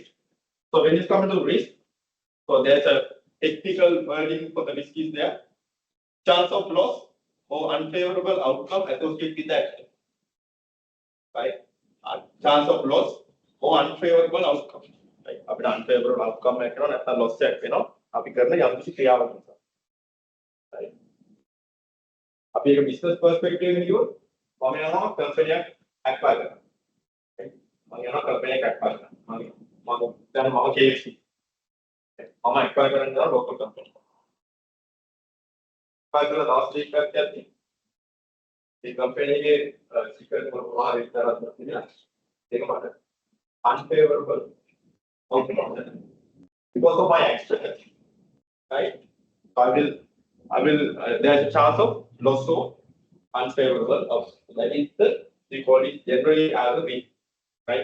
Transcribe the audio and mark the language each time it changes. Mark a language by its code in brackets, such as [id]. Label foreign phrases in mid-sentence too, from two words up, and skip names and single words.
[en] So when it comes to risk, so there's a technical wording for the risk is there. Chance of loss or unfavorable outcome associated with the action, right? Chance of loss or unfavorable outcome, right? [si] අපිට [en] unfavorable outcome [si] එක කරනවා නැත්නම් loss එකක් වෙනවා. අපි කරන යම් කිසි ක්‍රියාවක් නිසා. right? අපි ඒක [en] business perspective [si] එකෙන් කිව්වොත් මම යනවා company එකක් acquire කරන්න. right? මම යනවා company එකක් acquire කරන්න. මම දැන් මම KFC. මම acquire කරන්න යනවා [en] local company. [si] acquire කරලා දවස් දෙකක් යද්දී මේ company එකේ secret මොනවා හරි විතරක් තියෙනවා. ඒක මට [en] unfavorable outcome because of my action, right? So I will there's a chance of loss or unfavorable outcome. That is we call it generally as a risk, right?